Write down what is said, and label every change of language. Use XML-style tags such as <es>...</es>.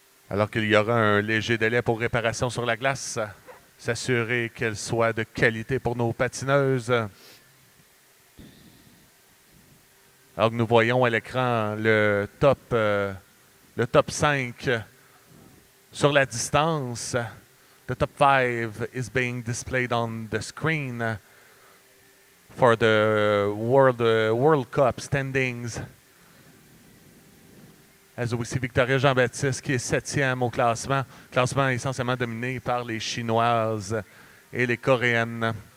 <fr>Alors qu'il y aura un léger délai pour réparation sur la glace, s'assurer qu'elle soit de qualité pour nos patineuses. Alors que nous voyons à l'écran le top 5 sur la distance.</fr> <en>The top 5 is being displayed on the screen for the World Cup standings. As we see</en> <fr>Victoria Jean-Baptiste qui est 7e au classement. Classement essentiellement dominé par les Chinoises et les Coréennes.</fr>